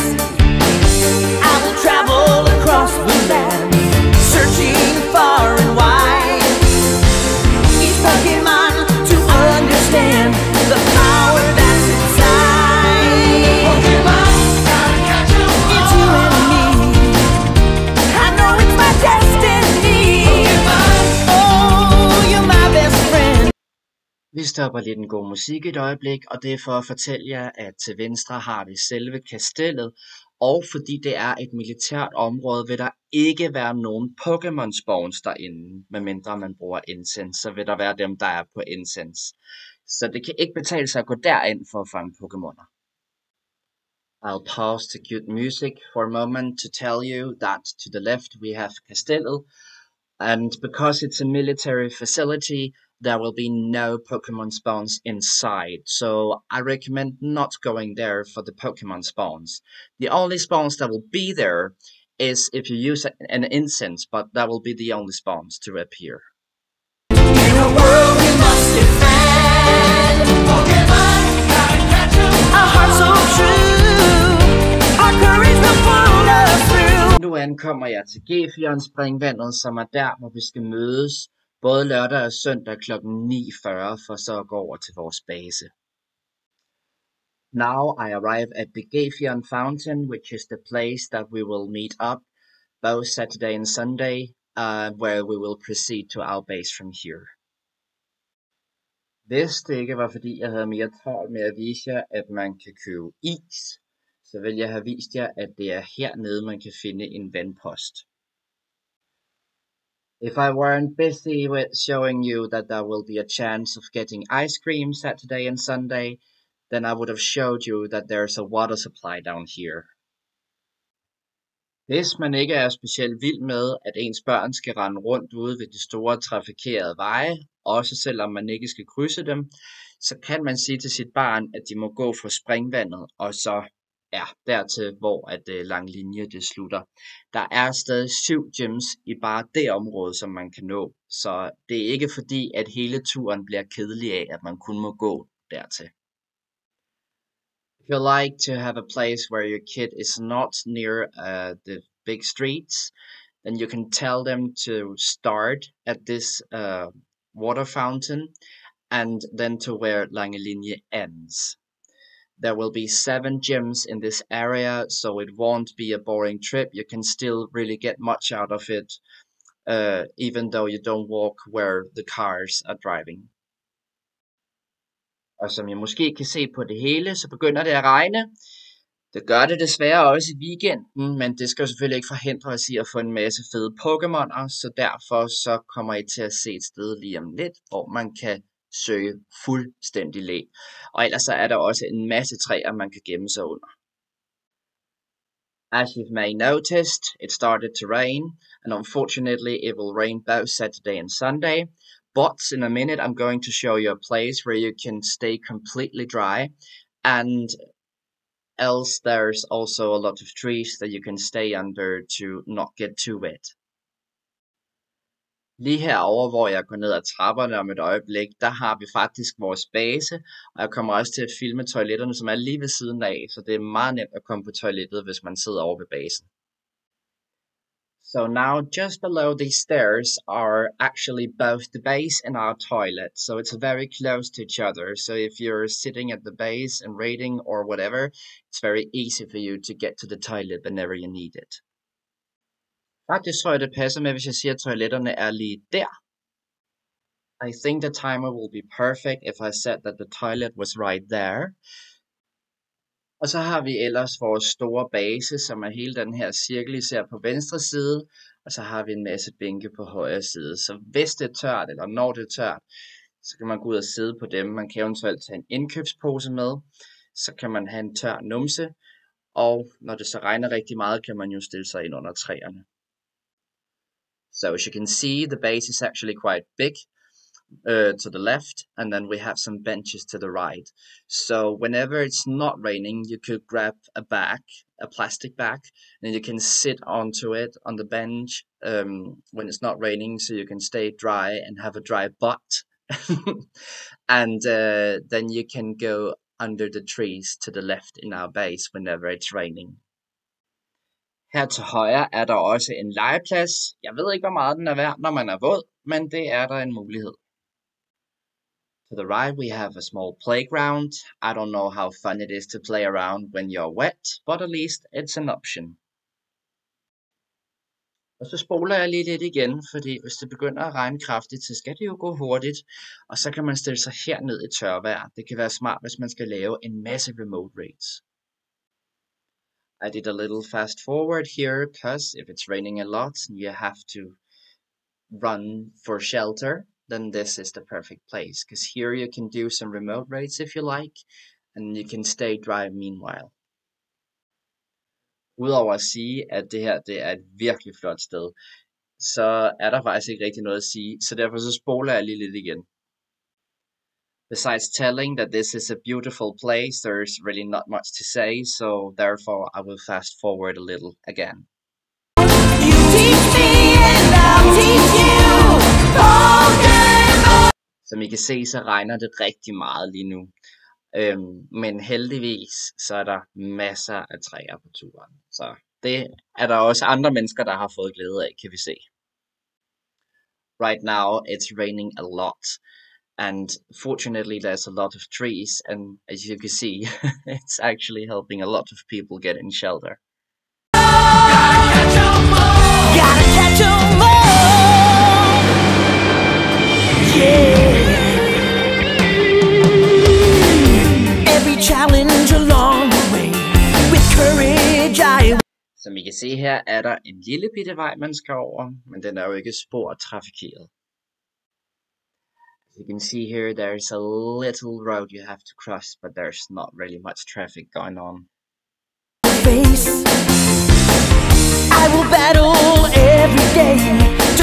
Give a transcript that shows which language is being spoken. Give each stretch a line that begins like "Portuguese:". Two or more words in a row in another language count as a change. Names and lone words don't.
English: I will travel across the land, searching far and wide, each Pokemon to understand the power that's inside. Pokemon, gotta catch 'em all. It's you and me, I know it's my destiny. Pokemon, oh, you're my best friend.
Danish: Vi stopper lidt en god musik et øjeblik, og det er for at fortælle jer, at til venstre har vi selve kastellet, og fordi det er et militært område, vil der ikke være nogen Pokémon spawns derinde, medmindre man bruger incense, så vil der være dem, der er på incense. Så det kan ikke betale sig at gå derind for at fange Pokémoner.
English: I'll pause to cue music for a moment to tell you that to the left we have Kastellet, and because it's a military facility, there will be no Pokemon spawns inside, so I recommend not going there for the Pokemon spawns. The only spawns that will be there is if you use an incense, but that will be the only spawns to appear. In a world we must defend, Pokemon, gotta catch 'em. Our hearts so true, our courage will pull us through.
Danish: Nu ankommer jeg til Gefjon springvandet, som er der, hvor vi skal mødes, både lørdag og søndag kl. 9:40, for så at gå over til vores base.
English: Now I arrive at the Gefjon Fountain, which is the place that we will meet up both Saturday and Sunday, where we will proceed to our base from here.
Danish: Hvis det ikke var fordi jeg havde mere travlt med at vise jer, at man kan købe is, så vil jeg have vist jer, at det er hernede, man kan finde en vandpost.
English: If I weren't busy with showing you that there will be a chance of getting ice cream Saturday and Sunday, then I would have showed you that there's a water supply down here.
Danish: Hvis man ikke er specielt vild med, at ens børn skal rende rundt ude ved de store trafikerede veje, også selvom man ikke skal krydse dem, så kan man sige til sit barn, at de må gå fra springvandet, og så dertil, hvor at lang linje det slutter. Der er stadig 7 gyms i bare det område, som man kan nå, så det er ikke fordi, at hele turen bliver kedelig af, at man kun må gå dertil.
English: If you like to have a place where your kid is not near the big streets, then you can tell them to start at this water fountain, and then to where Langelinie ends. There will be 7 gyms in this area, so it won't be a boring trip. You can still really get much out of it, even though you don't walk where the cars are driving.
Danish: Og som I måske kan se på det hele, så begynder det at regne. Det gør det desværre også i weekenden, men det skal jo selvfølgelig ikke forhindre os i at få en masse fede Pokémoner, så derfor så kommer I til at se et sted lige om lidt, hvor man kan søge fuldstændig læ. Og ellers så er der også en masse træer, man kan gemme sig under.
English: As you may noticed, it started to rain, and unfortunately it will rain both Saturday and Sunday. But in a minute I'm going to show you a place where you can stay completely dry, and else there's also a lot of trees that you can stay under to not get too wet.
Danish: Lige herover, hvor jeg går ned ad trapperne om et øjeblik, der har vi faktisk vores base, og jeg kommer også til at filme toiletterne, som er lige ved siden af, så det er meget nemt at komme på toilettet, hvis man sidder over ved basen.
English: So now just below these stairs are actually both the base and our toilet, so it's very close to each other. So if you're sitting at the base and reading or whatever, it's very easy for you to get to the toilet whenever you need it.
Danish: Faktisk tror jeg det passer med, hvis jeg siger at toiletterne er lige der.
English: I think the timer will be perfect if I said that the toilet was right there.
Danish: Og så har vi ellers vores store base, som er hele den her cirkel, især på venstre side. Og så har vi en masse bænke på højre side. Så hvis det er tørt, eller når det er tørt, så kan man gå ud og sidde på dem. Man kan eventuelt tage en indkøbspose med. Så kan man have en tør numse. Og når det så regner rigtig meget, kan man jo stille sig ind under træerne.
English: So as you can see, the base is actually quite big. To the left, and then we have some benches to the right. So whenever it's not raining, you could grab a bag, a plastic bag, and you can sit onto it on the bench when it's not raining, so you can stay dry and have a dry butt. And then you can go under the trees to the left in our base whenever it's raining.
Danish: Her til højre er der også en legeplads. Jeg ved ikke, hvor meget den er værd, når man er våd, men det er der en mulighed.
English: To the right we have a small playground. I don't know how fun it is to play around when you're wet, but at least it's an option.
Danish: Og så spoler jeg lige lidt igen, fordi hvis det begynder at regne kraftigt, så skal det jo gå hurtigt. Og så kan man stille sig herned i tørvejr. Det kan være smart, hvis man skal lave en masse
English: remote raids. I did a little fast forward here, because if it's raining a lot and you have to run for shelter, then this is the perfect place, because here you can do some remote raids if you like, and you can stay dry meanwhile.
Danish: Udover at sige, at det her det er et virkelig flot sted, så er der faktisk ikke rigtig noget at sige, så derfor så spoler jeg lige lidt igen.
English: Besides telling that this is a beautiful place, there's really not much to say, so therefore I will fast forward a little again. You teach me and I'll teach you.
Danish: Som I kan se, så regner det rigtig meget lige nu. Men heldigvis, så er der masser af træer på turen. Så det er der også andre mennesker, der har fået glæde af, kan vi se.
English: Right now, it's raining a lot. And fortunately, there's a lot of trees. And as you can see, it's actually helping a lot of people get in shelter. Gotta catch 'em all. Yeah. Challenge along the way. With courage I...
Danish: Som I kan se her, er der en lille bitte vej, man skal over, men den er jo ikke spor trafikeret.
English: As you can see here, there's a little road you have to cross, but there's not really much traffic going on. I will battle every day to...